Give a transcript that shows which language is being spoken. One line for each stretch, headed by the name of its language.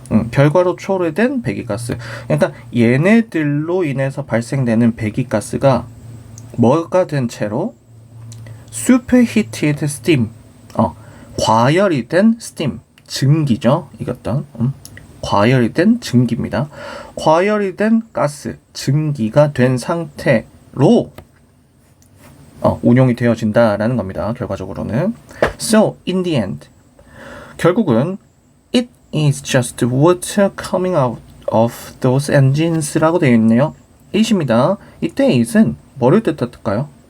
Korean: 결과로 초래된 배기가스. 그러니까 얘네들로 인해서 발생되는 배기가스가 뭐가 된 채로
English: superheated steam,
Korean: 과열이 된 steam, 증기죠. 이것도 과열이 된 증기입니다. 과열이 된 가스, 증기가 된 상태로 운용이 되어진다라는 겁니다. 결과적으로는.
English: So, in the end,
Korean: 결국은
English: it is just water coming out of those engines
Korean: 라고 되어 있네요. it입니다. 이때 it은 뭐를 뜻할까요?